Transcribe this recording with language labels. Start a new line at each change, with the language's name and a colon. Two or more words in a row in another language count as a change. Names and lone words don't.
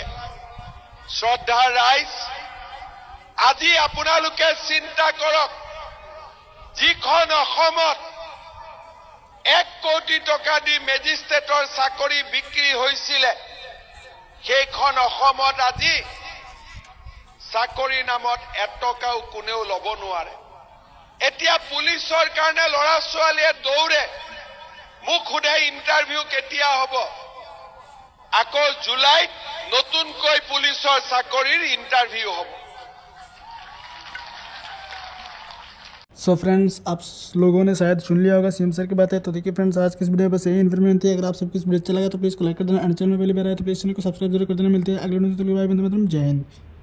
Assamese: শ্ৰদ্ধাৰ ৰাইজ, আজি আপোনালোকে চিন্তা কৰক, যিখন অসমত 1 কোটি টকা দি মেজিষ্ট্ৰেটৰ চাকৰি বিক্ৰী হৈছিলে, সেইখন অসমত আজি চাকৰিৰ নামত 1 টকাও কোনেও ল'ব নোৱাৰে। এতিয়া পুলিচৰ কাৰণে ল'ৰা ছোৱালীয়ে দৌৰে। মোক সোধে ইণ্টাৰভিউ কেতিয়া হ'ব। আকৌ জুলাইত নতুনকৈ পুলিচৰ চাকৰিৰ ইণ্টাৰভিউ হ'ব।
Hindi: सो फ्रेंड्स, आप लोगों ने शायद सुन लिया होगा सीएम सर की बातें। तो देखिए फ्रेंड्स, आज की इस वीडियो बस यही इन्फॉर्मेशन थी। अगर आप सबको इस वीडियो अच्छा लगा तो प्लीज़ को लाइक कर देना, एंड चैनल में पहली बार आए तो प्लीज़ चैनल को सब्सक्राइब जरूर कर देना। मिलते हैं अगले वीडियो में, तब तक के लिए बाय, वंदे मातरम, जय हिंद।